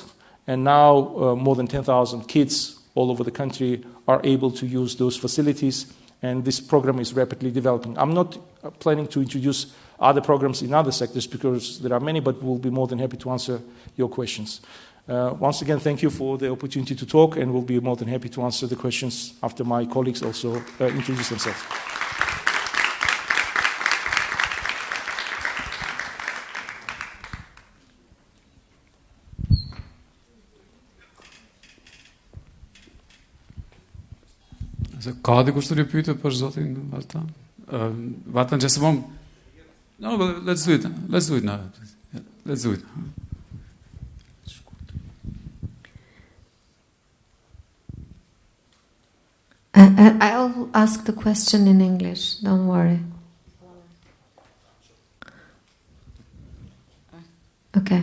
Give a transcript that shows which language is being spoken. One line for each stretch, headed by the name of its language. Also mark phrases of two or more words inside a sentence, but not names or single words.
English: And now more than 10,000 kids all over the country are able to use those facilities, and this program is rapidly developing. I'm not planning to introduce other programs in other sectors because there are many, but we'll be more than happy to answer your questions. Once again, thank you for the opportunity to talk, and we'll be more than happy to answer the questions after my colleagues also introduce themselves.
Albanian: Ka dikush të pyetje për zotin Vartan?
English: Vartan, just a moment. No, but let's do it. Let's do it now. Let's do it. I'll ask the question in English. Don't worry. Okay.